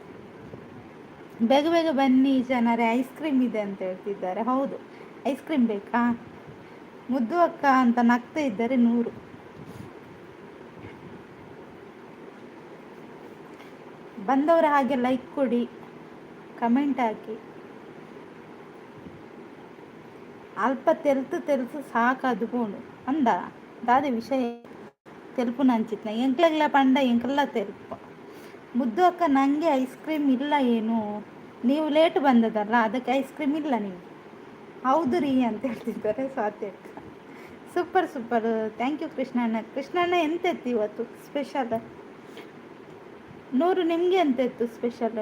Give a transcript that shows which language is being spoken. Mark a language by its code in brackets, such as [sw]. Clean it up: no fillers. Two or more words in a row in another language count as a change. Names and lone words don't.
[kn] ಬೇಗ ಬೇಗ ಬನ್ನಿ ಜನರೇ, [en] ice cream [kn] ಇದೆ ಅಂತ ಹೇಳ್ತಿದ್ದಾರೆ. ಹೌದು, [en] ice cream [kn] ಬೇಕಾ? ಮುದ್ದು ಅಕ್ಕ ಅಂತ ನಗ್ತಾ ಇದ್ದಾರೆ ನೂರು. ಬಂದವರ ಹಾಗೆ ಲೈಕ್ ಕೊಡಿ, ಕಮೆಂಟ್ ಹಾಕಿ. [tcy] ಅಲ್ಪ ತೆಲ್ತು ಸಾಕದು ಬೋಡು ಅಂದ ದಾದೆ ವಿಷಯ ತೆಲುಪು ನಂಚಿತ್ನ ಎಂಕ್ಲೆಗ್ಲ ಪಂಡ ಎಂಕಲ್ಲ ತೆಲುಪು. [kn] ಮುದ್ದು ಅಕ್ಕ, ನನಗೆ [en] ice cream [kn] ಇಲ್ಲ ಏನು, ನೀವು ಲೇಟ್ ಬಂದದಲ್ಲ ಅದಕ್ಕೆ [en] ice cream [kn] ಇಲ್ಲ ನೀವು. ಹೌದು ರೀ ಅಂತ ಹೇಳ್ತಿದ್ದಾರೆ ಸ್ವಾತಿ ಅಕ್ಕ. [en] super super, thank you [kn] ಕೃಷ್ಣಣ್ಣ. ಕೃಷ್ಣಣ್ಣ ಎಂತೆತ್ತು ಇವತ್ತು ಸ್ಪೆಷಲ್? ನೂರು ನಿಮಗೆ ಎಂತೆತ್ತು ಸ್ಪೆಷಲ್?